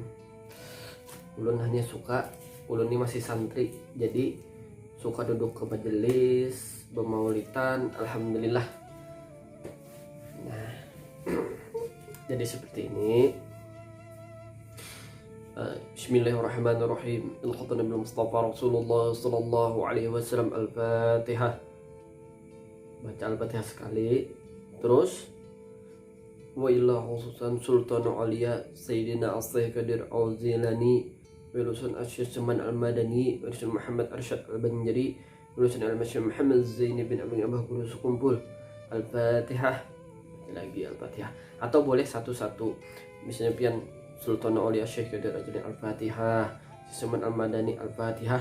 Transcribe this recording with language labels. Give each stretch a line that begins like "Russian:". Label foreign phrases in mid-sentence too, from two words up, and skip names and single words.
Banjar: Ulun hanya suka, ulun ini masih santri, jadi suka duduk ke majelis bermaulidan, alhamdulillah.
Indonesian: Nah, jadi seperti ini.
Arabic: بسم الله الرحمن الرحيم. الختنا بالمصطفى رسول الله صلى الله عليه وسلم.
Indonesian: Al-Fatihah. Baca Al-Fatihah sekali.
Arabic: Terus وإلا خصوصا سلطان الأولياء سيدنا الشيخ قادر الجيلاني، وإلى السيد سمان المدني، وإلى محمد أرشد البنجري، وإلى السيد محمد زيني بن عبد أبه گورو سكومفول. الفاتحة.
Banjar: Lagi Al-Fatihah, atau boleh satu-satu, misalnya pian Sultan Aulia Syekh Qadir Al-Fatihah, Saman Al-Madani Al-Fatihah.